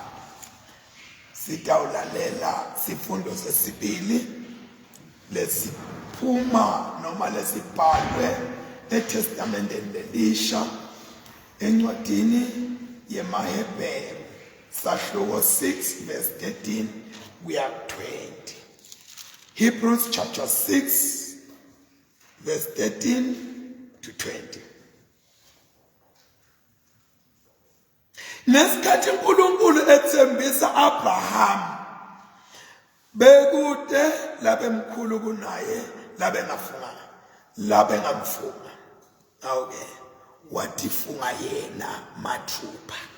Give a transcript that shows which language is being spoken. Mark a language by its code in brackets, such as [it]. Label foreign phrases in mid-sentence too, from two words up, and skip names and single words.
[ss] Sitawulalela sifundo sesibili lesiphuma noma lesibhalwe eTestamenteni Elisha encwadini yemaHebheru sahluko 6 verse 13 kuya 20. [en] Hebrews chapter 6 verse 13 to 20. [ss] Nesikhathi uNkulunkulu ethembisa Abraham bekude labemkhulu kunaye labengamfunga. Okay, watifunga yena mathupha.